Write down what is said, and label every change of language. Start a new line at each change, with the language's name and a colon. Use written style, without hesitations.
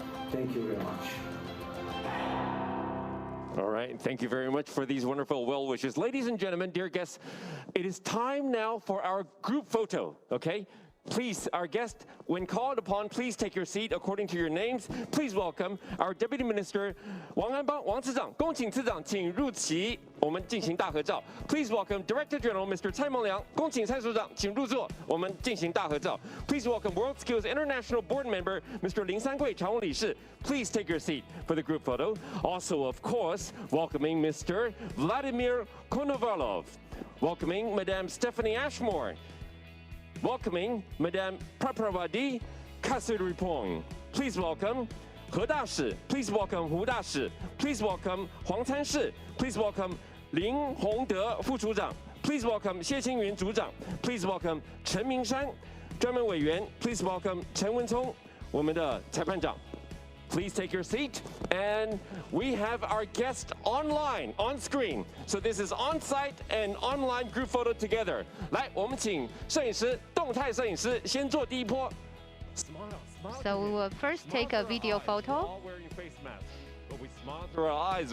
English: Thank you very much. All right, thank you very much for these wonderful well wishes. Ladies and gentlemen, dear guests, it is time now for our group photo, okay? Please, our guest, when called upon, please take your seat according to your names. Please welcome our Deputy Minister Wang Anbang, Wang Zizang.
Chinese: 恭请次长请入席，我们进行大合照。
English: Please welcome Director General Mr.
Chinese: 蔡孟良，恭请蔡署长请入座，我们进行大合照。
English: Please welcome World Skills International Board Member Mr.
Chinese: 林三桂常务理事。
English: Please take your seat for the group photo. Also, of course, welcoming Mr. Vladimir Konovalov, welcoming Madame Stephanie Ashmore. Welcoming Madame Prapravati Kasiripong. Please welcome He Dashi. Please welcome Hu Dashi. Please welcome Huang Canshi. Please welcome Lin Hongde 副处长. Please welcome 谢青云组长.Please welcome 陈明山专门委员. Please welcome 陈文聪我们的裁判长. Please take your seat, and we have our guest online, on screen. So this is on-site and online group photo together.
Chinese: 来，我们请摄影师，动态摄影师先做第一波。
English: So we will first take a video photo. All wearing face masks, but we smile through our eyes.